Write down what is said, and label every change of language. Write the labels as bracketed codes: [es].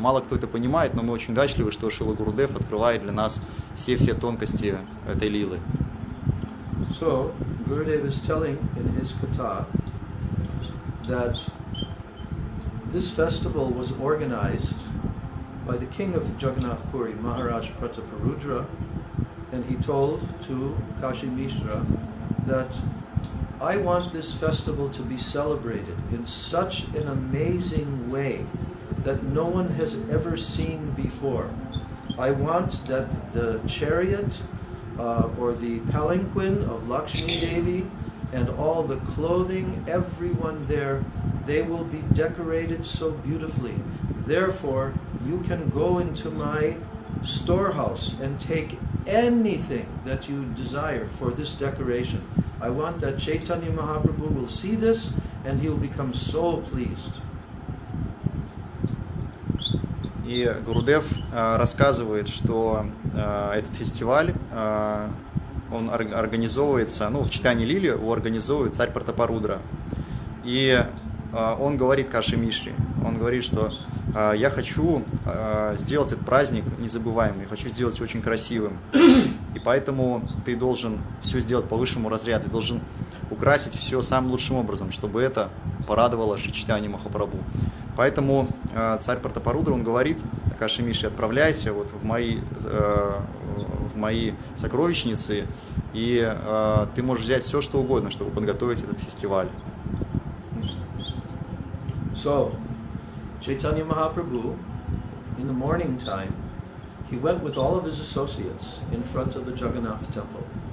[ru] Мало кто это понимает, но мы очень удачливы, что Шрила Гурудев открывает для нас все тонкости этой лилы. [en] So, Gurudev is telling in his katha that this festival was organized by the king of Jagannath Puri, Maharaj Prataparudra, and he told to Kashi Mishra that I want this festival to be celebrated in such an amazing way that no one has ever seen before. I want that the chariot or the palanquin of Lakshmi Devi and all the clothing, everyone there, they will be decorated so beautifully. Therefore, you can go into my storehouse and take anything that you desire for this decoration. I want that Chaitanya Mahaprabhu will see this and he will become so pleased. [ru] И Гурудев рассказывает, что этот фестиваль, он организовывается, ну, в читании Лили его организовывает царь Пратапарудра. И он говорит Каши Мишре, он говорит, что я хочу сделать этот праздник незабываемым, я хочу сделать его очень красивым. И поэтому ты должен все сделать по высшему разряду, ты должен украсить все самым лучшим образом, чтобы это порадовало Шри Чайтанья Махапрабху. Поэтому царь Пратапарудра, он говорит Каши Мишре, отправляйся вот в мои сокровищницы, и ты можешь взять все, что угодно, чтобы подготовить этот фестиваль. [en] So, Chaitanya Mahaprabhu, in the morning time, he went with all of his associates in front of the Jagannath temple.